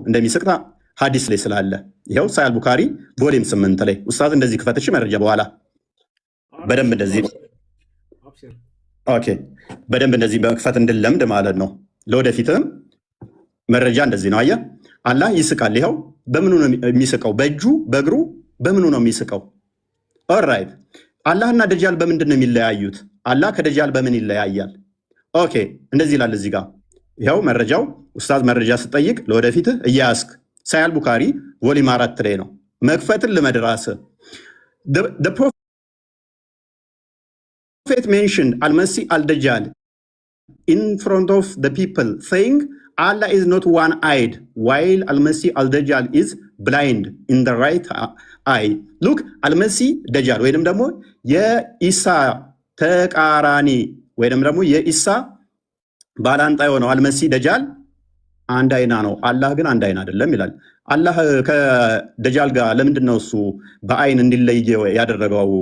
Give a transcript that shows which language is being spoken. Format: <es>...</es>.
<am>እንደሚስቅ ሀዲስ ላይ ስላለ ይኸው ሳያል ቡካሪ ቮሊም 8 ላይ ኡስታዝ እንደዚህ ክፈትሽ መረጃ በኋላ በደንብ እንደዚህ ኦኬ በደንብ እንደዚህ በመክፈት እንድለምድ ማለት ነው። ለወደፊትም መረጃ እንደዚህ ነው። አየህ አላህ ይስቃል። ይኸው በምኑ ነው የሚስቀው? በእጁ በእግሩ በምኑ ነው የሚስቀው? ኦልራይት አላህና ደጃል በምንድን ነው የሚለያዩት? አላህ ከደጃል በምን ይለያያል? ኦኬ እንደዚህ ይላል እዚህ ጋር ይኸው መረጃው። ኡስታዝ መረጃ ስጠይቅ ለወደፊትህ እያያስክ ሳያል ቡካሪ ቮሊም 4 ላይ ነው። መክፈትን ልመድ ራስህ።</am> <en>The prophet mentioned Al-Masih al-Dajjal in front of the people saying Allah is not one-eyed while Al-Masih al-Dajjal is blind in the right eye.</en> <am>Look Al-Masih Dajjal ወይንም ደግሞ የኢሳ ተቃራኒ ወይንም ደግሞ የኢሳ ባላንጣ የሆነው አልመሲህ ደጃል አንድ አይና ነው፣ አላህ ግን አንድ አይና አይደለም ይላል። አላህ ከደጃል ጋር ለምንድን ነው እሱ በአይን እንዲለይ ያደረገው?</am>